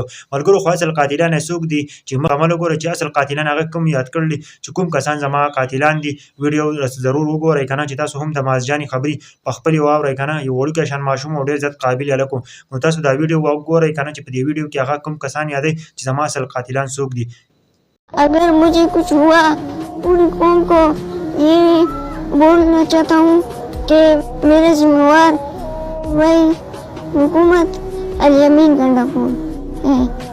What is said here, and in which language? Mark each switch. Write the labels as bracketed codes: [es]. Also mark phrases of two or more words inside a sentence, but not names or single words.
[ps] ملګرو خو اصل قاتلان یې څوک دي چې مکمل وګورئ چې اصل قاتلان هغه کوم یاد کړل چې کوم کسان زما قاتلان دي. ویډیو ضرور وګورئ که نه چې تاسو هم د مازجانې خبرې په خپلې واورئ که نه. یو وړوکی شان ماشوم او ډېر زیات قابل هلک و، نو تاسو دا ویډیو وګورئ که نه چې په دې ویډیو کې هغه کوم کسان یادوي چې زما اصل قاتلان څوک دي. [ur] اگر مجھے کچھ ہوا پوری قوم کو یہ بولنا چاہتا ہوں کہ میرے ذمہ وار وہی حکومت ال یمین گنڈاپور ہے.